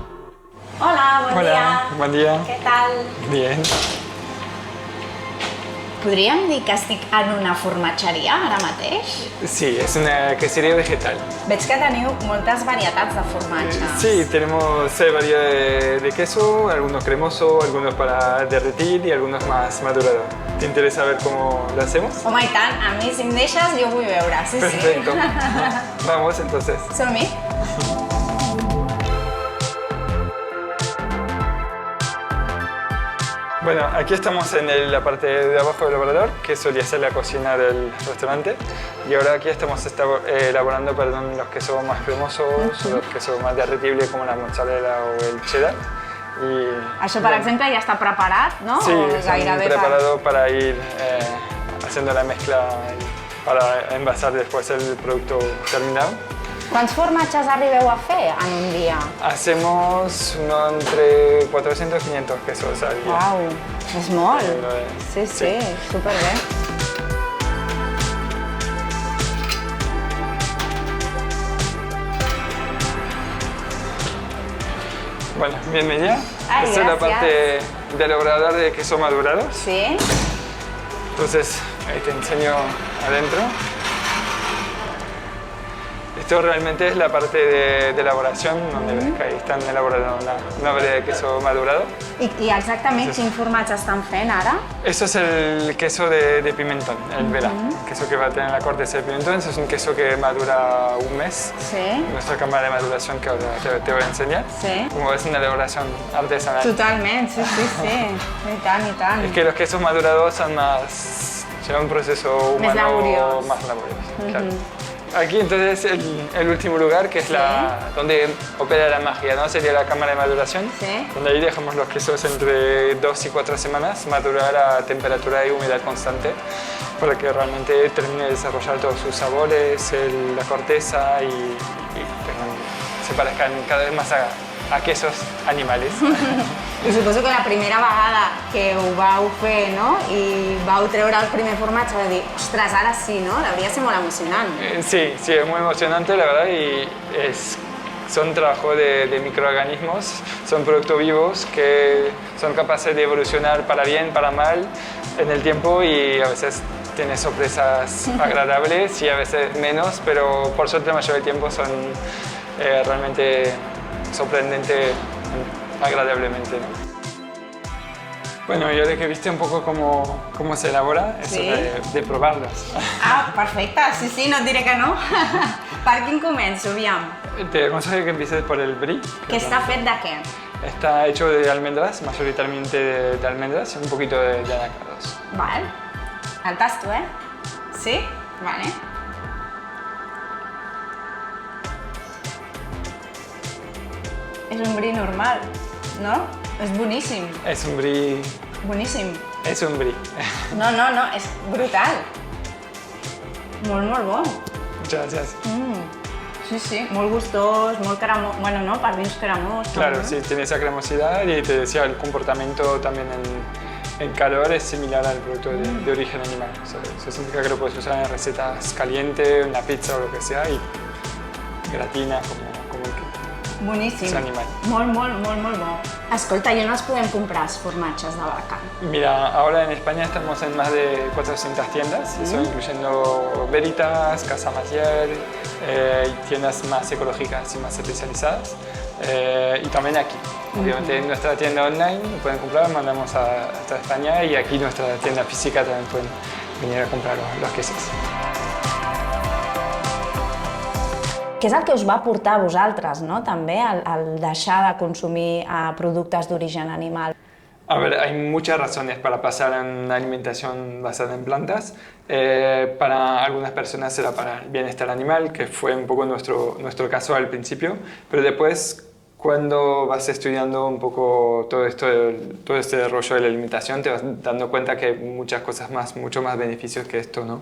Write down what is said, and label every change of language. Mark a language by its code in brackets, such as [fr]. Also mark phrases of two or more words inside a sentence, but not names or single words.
[ca] Hola, bon dia. [es] Buen día. ¿Qué tal? Bien. [ca] Podríem dir que estic en una formatgeria ara mateix? [es] Sí, es una quesería vegetal. [ca] Veig que teniu moltes varietats de formatge. [es] Sí, tenemos variedad de queso, algunos cremosos, algunos para derretir y algunos más madurados. ¿Te interesa ver cómo lo hacemos? [ca] Home, i tant, a mi si em deixes jo vull veure, sí, [es] Perfecto. [ca] sí. [es] Vamos entonces. [ca] Som-hi. [es] Bueno, aquí estamos en la parte de abajo del obrador, que solía ser la cocina del restaurante. Y ahora aquí estamos elaborando los quesos más cremosos, los quesos más derretibles como la mozzarella o el cheddar. [ca] Això, per exemple, ja està preparat, no? [es] Sí, O están [ca] gairebé [es] preparado para ir haciendo la mezcla para envasar después el producto terminado. [ca] Quants formatges arribeu a fer en un dia? [es] Hacemos entre 400 y 500 quesos al día. [ca] Uau, és molt. Sí, Sí. superbé. [es] Bueno, bienvenida. Ay, Esta es la gracias. parte del obrador de queso madurados. [ca] Sí? [es] Entonces, ahí te enseño adentro. Esto realmente es la parte de elaboración, donde ves que ahí están elaborando una variedad de queso madurado. [ca] I exactament quin formatge estan fent ara? [es] Eso es el queso de pimentón, el Vela, el queso que va a tener la corteza de pimentón. Eso es un queso que madura un mes. [ca] Sí. [es] Nuestra cámara de maduración que ahora te voy a enseñar. [ca] Sí. [es] Como ves, una elaboración artesanal. [ca] Totalment, sí. I tant, i tant. [es] Es que los quesos madurados son llevan un proceso humano [ca] laboriós. [es] más laborioso. Claro. Aquí entonces el último lugar, que es donde opera la magia, ¿no? Sería la cámara de maduración, [ca] Sí. [es] donde ahí dejamos los quesos entre 2 y 4 semanas madurar a temperatura y humedad constante para que realmente termine de desarrollar todos sus sabores, la corteza y se parezcan cada vez más a quesos animales. [ca] I suposo que la primera vegada que ho vau fer, no?, i vau treure el primer formatge, vau dir, ostres, ara sí, no? Hauria de ser molt emocionant. [es] Sí, es muy emocionante, la verdad, y son trabajo de microorganismos, son productos vivos que son capaces de evolucionar para bien, para mal en el tiempo y a veces tiene sorpresas agradables y a veces menos, pero por suerte la mayoría del tiempo son realmente sorprendentes agradablemente, ¿no? Bueno, yo le que viste un poco cómo se elabora, eso [ca] Sí. [es] de probarlos. [ca] Ah, perfecte, sí, no et diré que no. Per quin començo, aviam? [es] Te aconsejo que empieces por el brie. [ca] Que està fet de què? [es] Está hecho de almendras, mayoritariamente de almendras y un poquito de anacardos. [ca] Val. El tasto, Sí? Vale. És un brie normal, no? És boníssim, [es] Es un brie. [ca] boníssim. [es] Es un brie. [ca] No, és brutal. Molt bo. [es] Muchas gracias. [ca] Sí, molt gustós, molt cremós, bueno, no, per dins cremós. [es] Claro, no? sí, tiene esa cremosidad y te decía, el comportamiento también en calor es similar al producto de origen animal. O sea, eso significa que lo puedes usar en recetas calientes, en la pizza o lo que sea y gratina como el que. [ca] Boníssim. És animal. Molt bo. Escolta, i on els podem comprar, els formatges de vaca? [es] Mira, ahora en España estamos en más de 400 tiendas, eso incluyendo Veritas, Casa Maciel, y tiendas más ecológicas y más especializadas. Y también aquí. Obviamente en nuestra tienda online pueden comprar, mandamos hasta España y aquí nuestra tienda física también pueden venir a comprar los quesos. [ca] Què és el que us va portar a vosaltres, no? També, al deixar de consumir productes d'origen animal? [es] A ver, hay muchas razones para pasar a una alimentación basada en plantas. Para algunas personas será para el bienestar animal, que fue un poco nuestro caso al principio, pero después, cuando vas estudiando un poco todo este rollo de la alimentación, te vas dando cuenta que hay muchas cosas más, mucho más beneficios que esto, ¿no?